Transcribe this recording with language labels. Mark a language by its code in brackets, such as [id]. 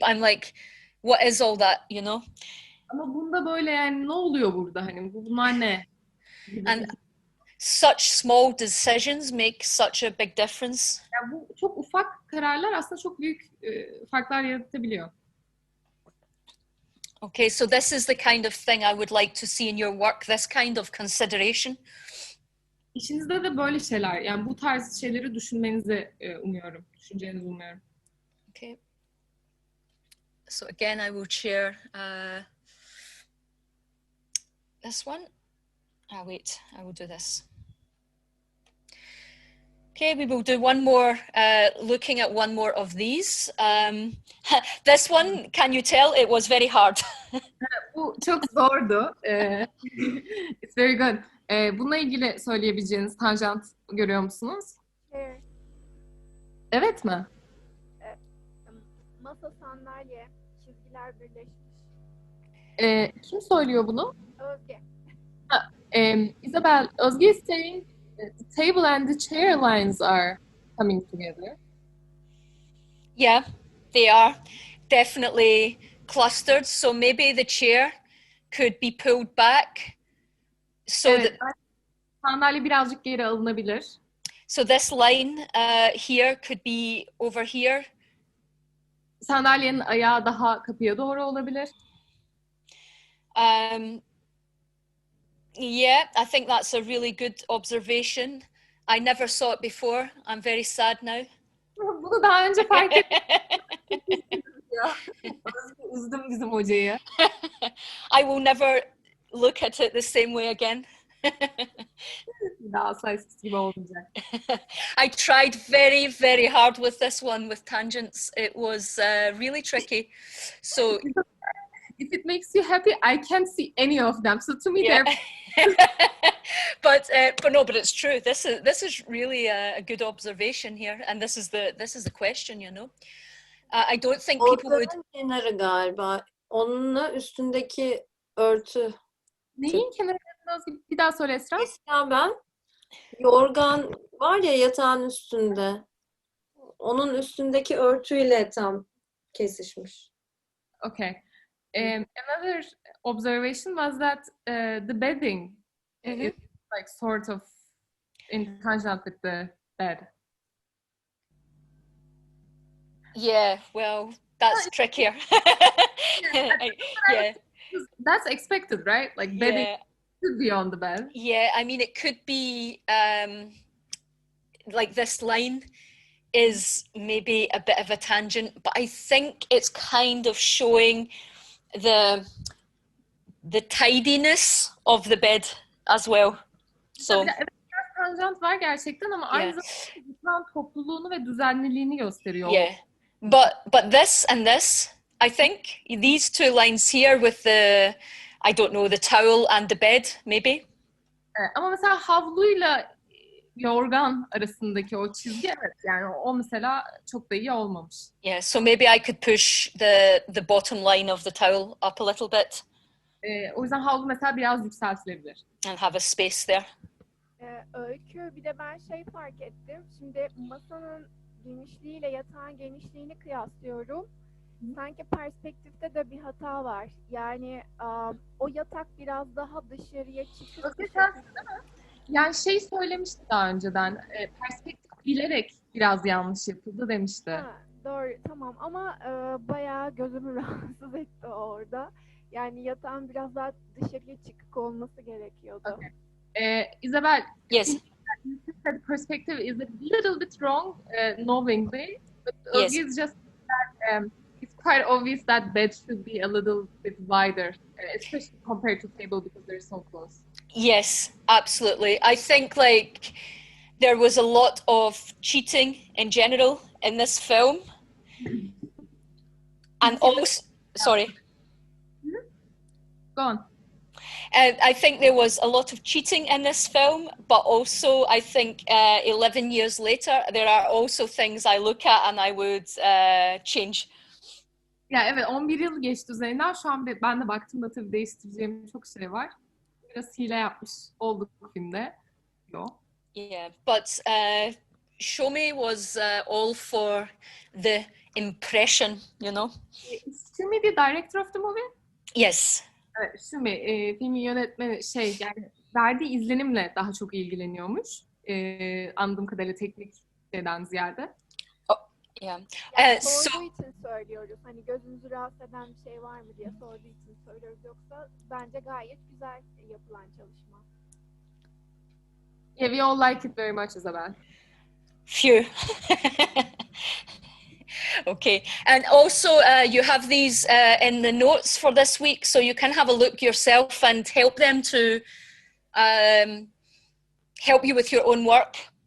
[en] I'm like, what is all that, you know? [tr] Ama bunda böyle yani ne oluyor burada hani bunlar ne? [en] And such small decisions make such a big difference. [tr] Yani bu çok ufak kararlar aslında çok büyük farklar yaratabiliyor. [en] Okay, so this is the kind of thing I would like to see in your work, this kind of consideration. [tr] İşinizde de böyle şeyler, yani bu tarz şeyleri düşünmenizi umuyorum, düşüneceğinizi umuyorum. [en] Okay. So again, I will share this one. Wait, I will do this. Okay, we will do one more, looking at one more of these. This one, can you tell, it was very hard. [tr] Bu çok zordu. [en] It's very good. [tr] Bununla ilgili söyleyebileceğiniz tanjant görüyor musunuz? Evet. Evet mi? Masa, sandalye, çizgiler birleşmiş. Kim söylüyor bunu? Özge. [en] Isabel, Özge is saying the table and the chair lines are coming together. Yeah, they are definitely clustered. So maybe the chair could be pulled back so [tr] Evet, [en] that [tr] sandalye birazcık geri alınabilir. [en] so this line here could be over here. [tr] Sandalyenin ayağı daha kapıya doğru olabilir. [en] Yeah, I think that's a really good observation. I never saw it before. I'm very sad now. [tr] Bunu daha önce fark ettim. Üzdüm bizim hocayı. [en] I will never look at it the same way again. [tr] Daha sayısız gibi olmayacak. [en] I tried very, very hard with this one with tangents. It was really tricky. So if it makes you happy, I can't see any of them. So to me, yeah. they're but no, but it's true. This is really a good observation here, and this is the question, you know. I don't think people would. [tr] Ortanın kenarı galiba. Onunla üstündeki örtü. Neyin kenarı? Bir daha söyle Esra. Esra ben. Yorgan var ya yatağın üstünde. Onun üstündeki örtüyle tam kesişmiş. [en] Okay. Another observation was that the bedding is like sort of in tangent with the bed. Yeah, well, that's trickier. Yeah. That's expected, right? Like bedding should be on the bed. Yeah, I mean, it could be like this line is maybe a bit of a tangent, but I think it's kind of showing the tidiness of the bed as well. So [tr] Evet, biraz tangent var gerçekten ama aynı zamanda yatağın topluluğunu ve düzenliliğini gösteriyor. [en] Yeah, but this and this, I think these two lines here with the, I don't know, the towel and the bed maybe. [tr] Ama mesela havluyla yorgan arasındaki o çizgi, evet, yani o mesela çok da iyi olmamış. [en] Yeah, so maybe I could push the bottom line of the towel up a little bit. [tr] O yüzden havlu mesela biraz yükseltilebilir. [en] And have a space there. [tr] Öykü, bir de ben şey fark ettim. Şimdi masanın genişliğiyle yatağın genişliğini kıyaslıyorum. Sanki perspektifte de bir hata var. Yani o yatak biraz daha dışarıya çıkıp... Yani şey söylemişti daha önceden, perspektif bilerek biraz yanlış yapıldı demişti. Ha, doğru, tamam ama bayağı gözümü rahatsız etti orada. Yani yatağın biraz daha dışarıya çıkık olması gerekiyordu. [en] Okay. Isabel, yes. You think that perspective is a little bit wrong, knowingly, but yes. It's just that it's quite obvious that bed should be a little bit wider, especially compared to table because they're so close. Yes, absolutely. I think like there was a lot of cheating in general in this film. And also, sorry. Go on. I think there was a lot of cheating in this film, but also I think 11 years later, there are also things I look at and I would change. [tr] Ya evet 11 yıl geçti üzerinden. Şu an ben de baktığımda tabii değiştireceğim çok şey var. Biraz hile yapmış olduk filmde. Yok. [en] Yeah, but Show Me was all for the impression, you know? Is Shumi the director of the movie? Yes. [tr] Evet, Shumi filmin yönetmeni yani verdiği izlenimle daha çok ilgileniyormuş. Anladığım kadarıyla teknik şeyden ziyade. [en] Yeah. [tr] Yani sorduğu için söylüyoruz. Hani gözünüzü rahatsız eden bir şey var mı diye sorduğu için söylüyoruz. Yoksa bence gayet güzel yapılan çalışma. [en] Yeah, we all like it very much, Isabel. Phew. Okay, and also you have these in the notes for this week, so you can have a look yourself and help them to help you with your own work.